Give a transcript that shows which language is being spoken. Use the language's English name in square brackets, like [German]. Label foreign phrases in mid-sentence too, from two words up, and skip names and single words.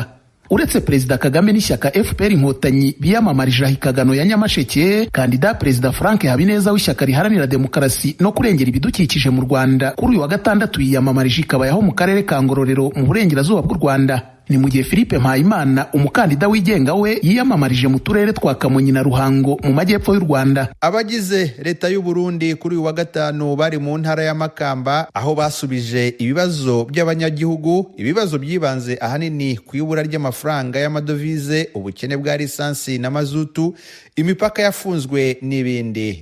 [Kinyarwanda] Uretse Perezida Kagame n'ishyaka FPR Inkotanyi biyamamarije ahikagano ya Nyamasheke, kandida Perezida Frank Habineza w'ishyaka riharanira demokarasi no kurengera ibidukikije mu Rwanda kuri uyu wa gatandatu yiyamamarije ikabayaho mu karere ka Ngororero mu burengerazuba bw'u Rwanda. Ni mu gihe Philippe Mpayimana umukandida wigenga we yiyamamarije mu turere twa Kamonyi na Ruhango mu majyepfo y'u Rwanda. Abagize leta y'u Burundi kuri uyu wa gatanu bari mu ntara ya Makamba, aho basubije ibibazo by'abanyagihugu, ibibazo byibanze ahanini ku ibura ry'amafaranga y'amadovize, ubukene bwa lisansi na mazutu, imipaka yafunzwe n'ibindi.